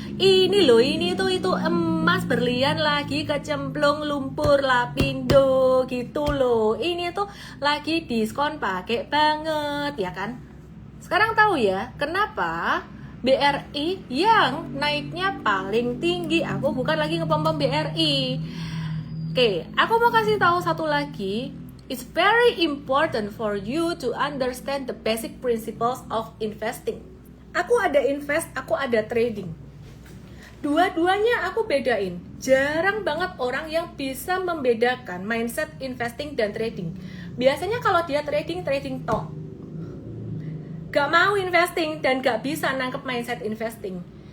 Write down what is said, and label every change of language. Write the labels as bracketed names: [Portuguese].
[Indonesian] Ini loh, ini tuh itu emas berlian lagi kecemplung lumpur Lapindo gitu loh. Ini tuh lagi diskon pakai banget ya kan. Sekarang tahu ya kenapa BRI yang naiknya paling tinggi. Aku bukan lagi ngepom-pom BRI. Oke, aku mau kasih tahu satu lagi. [English] It's very important for you to understand the basic principles of investing. [Indonesian] Aku ada invest, aku ada trading. Dua-duanya aku bedain. Jarang banget orang yang bisa membedakan mindset investing dan trading. Biasanya kalau dia trading tok. Gak mau investing dan gak bisa nangkep mindset investing.